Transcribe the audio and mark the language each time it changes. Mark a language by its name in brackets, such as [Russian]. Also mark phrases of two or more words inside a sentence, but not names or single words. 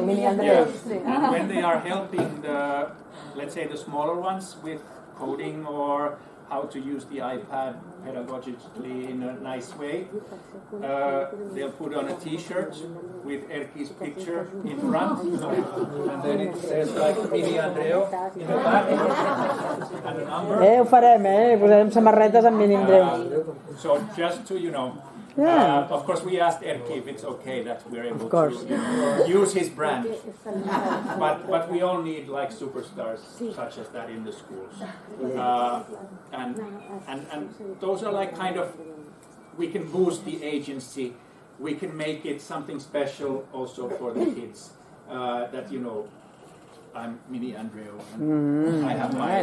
[English] and when they are helping the, let's say, the smaller ones with coding or how to use the iPad pedagogically in a nice way, they'll put on a T-shirt with Erkki's picture in front, and then it says like Mini Andreo in the back, and a number. [Catalan] Ho farem, posarem samarretes amb Mini Andreu. [English] So just to, you know, Yeah. of course we asked Erkki if it's okay that we're able Of course. to use his brand, but we all need like superstars such as that in the schools, and those are like kind of, we can boost the agency, we can make it something special also for the kids, that, you know, I'm Mini Andreu, and I have my